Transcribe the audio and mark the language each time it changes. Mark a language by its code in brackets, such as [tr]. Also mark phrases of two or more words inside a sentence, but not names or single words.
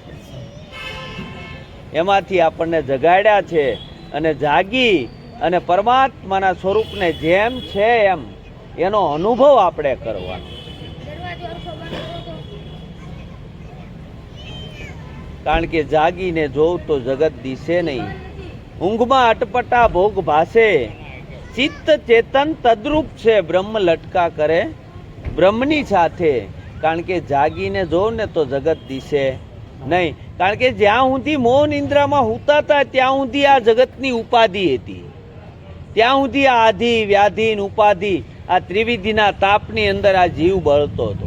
[gu] છે અને જાગી અને પરમાત્માના સ્વરૂપને જેમ છે એમ એનો અનુભવ આપણે કરવાનો કારણ કે જાગીને જોઉં તો જગત દિશે નહીં ઊંઘમાં અટપટા ભોગ ભાસે ચિત્ત ચેતન તદ્રૂપ છે બ્રહ્મ લટકા કરે બ્રહ્મની સાથે કારણ કે જાગીને જો ને તો જગત દિશે નહીં કારણ કે જ્યાં સુધી મોહ નિંદ્રામાં હુતા હતા ત્યાં સુધી આ જગતની ઉપાધિ હતી, ત્યાં સુધી આ આધિ વ્યાધિ ઉપાધિ આ ત્રિવિધિના તાપની અંદર આ જીવ બળતો હતો.